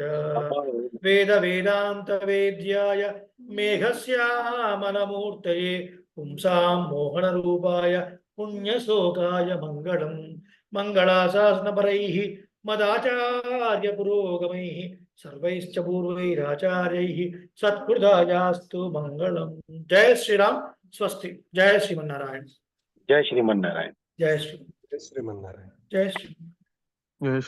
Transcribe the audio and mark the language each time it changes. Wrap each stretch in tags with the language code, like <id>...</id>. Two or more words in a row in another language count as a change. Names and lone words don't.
<sa>వేద వేదాంత వేద్యాయ మేఘశ్యామలమూర్తయే పుంసాం మోహన రూపాయ పుణ్యశ్లోకాయ మంగళం. మంగళాశాసనపరైః మదాచార్య పురోగమైః సర్వైశ్చ పూర్వైరాచార్యైః సత్కృతాయాస్తు మంగళం. జై శ్రీరామ్. స్వస్తి. జయ శ్రీమన్నారాయణ. जय श्रीमन नारायण. జయ శ్రీ శ్రీమన్నారాయణ. జయ శ్రీ.</sa> <en>Yes.</en>